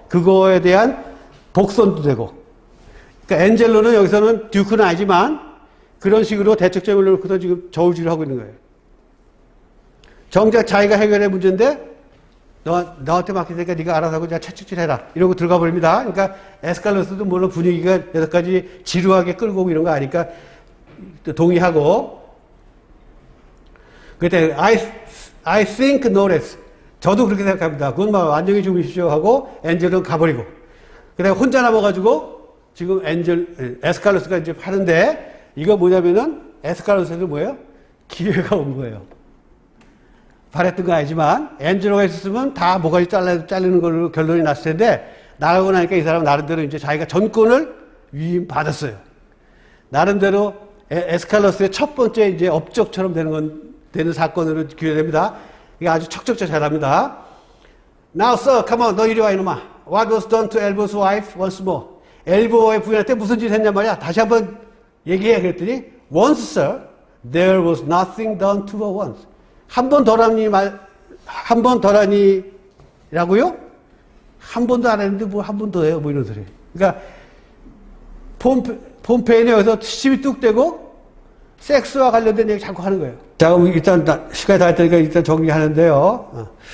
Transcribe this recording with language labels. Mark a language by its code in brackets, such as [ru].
[ko] 그거에 대한 복선도 되고. 그러니까 엔젤로는 여기서는 듀크는 아니지만 그런 식으로 대책점을 놓고서 지금 저울질을 하고 있는 거예요. 정작 자기가 해결할 문제인데 너한테 맡기니까 네가 알아서 하고 채찍질 해라. 이러고 들어가 버립니다. 그러니까 에스칼로스도 물론 분위기가 여기까지 지루하게 끌고 오고 이런 거 아니까 동의하고. [en] 그때 I think no less. [ko] 저도 그렇게 생각합니다. 그건 막 안녕히 주무십시오 하고 엔젤은 가버리고. 그 다음에 혼자 남아가지고 지금 에스칼로스가 이제 하는데 이거 뭐냐면은 에스칼로스는 뭐예요? 기회가 온 거예요. 바랬던 건 아니지만 엔젤로가 있었으면 다 모가지 자르는 걸로 결론이 났을 텐데 나가고 나니까 이 사람 나름대로 이제 자기가 전권을 위임받았어요. 나름대로 에스칼로스의 첫 번째 이제 업적처럼 되는 사건으로 기회됩니다. 이게 아주 척척 잘합니다. [en] Now, sir, come on, [ko] 너 이리 와, 이놈아. [en] What was done to Elbo's wife once more? [ko] 엘보의 부인한테 무슨 짓 했냔 말이야. 다시 한번 얘기해. 그랬더니, [en] once, sir, there was nothing done to her once. [ko] 한 번 더라니 한 번 더라니라고요? 한 번도 안 했는데 뭐 한 번 더 해요. 뭐 이런 소리. 그러니까, 폼페이는 여기서 시비 뚝 떼고, 섹스와 관련된 얘기 자꾸 하는 거예요. 자, 그럼 일단 시간이 다 됐으니까 일단 정리하는데요.